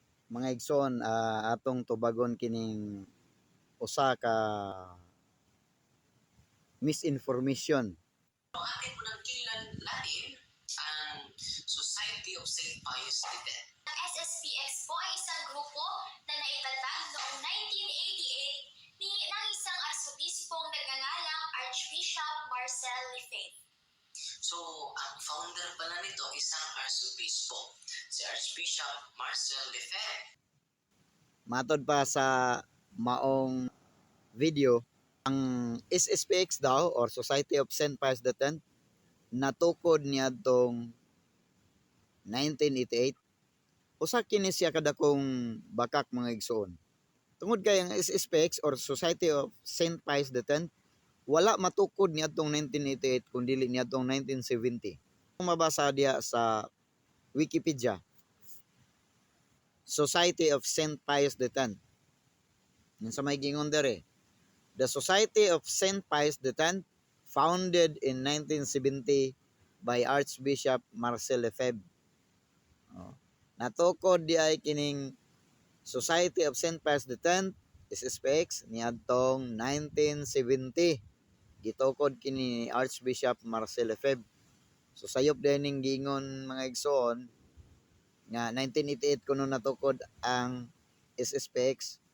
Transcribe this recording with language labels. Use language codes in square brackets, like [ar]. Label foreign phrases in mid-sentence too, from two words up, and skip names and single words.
[ceb] Mga igsoon, atong tubagon kining usa ka misinformation. [tl] Ang atin po ng kilalanin ang Society of St. Pius X. Ang SSPX po ay isang grupo na naitatag noong 1988 ng isang arsobispong nagngangalang Archbishop Marcel Lefebvre. So, ang founder pala nito isang arsobispo, si Archbishop Marcel Lefebvre. [ceb] Matod pa sa maong video, ang SSPX daw or Society of St. Pius X natukod niya tong 1988. Usa kini siya kadakong bakak mga igsoon. Tungod kay ang SSPX or Society of St. Pius X wala matukod niya tong 1988 kundi niya tong 1970. Kung mabasa diya sa Wikipedia, Society of St. Pius X. Yan sa may gingon dere. [en] The Society of St. Pius X, founded in 1970 by Archbishop Marcel Lefebvre. [ceb] Natukod di ay kining Society of St. Pius X, SSPX, niadtong 1970. Gitukod kini Archbishop Marcel Lefebvre. So sayop din ning gingon mga igsoon nga 1988 kuno natukod ang SSPX.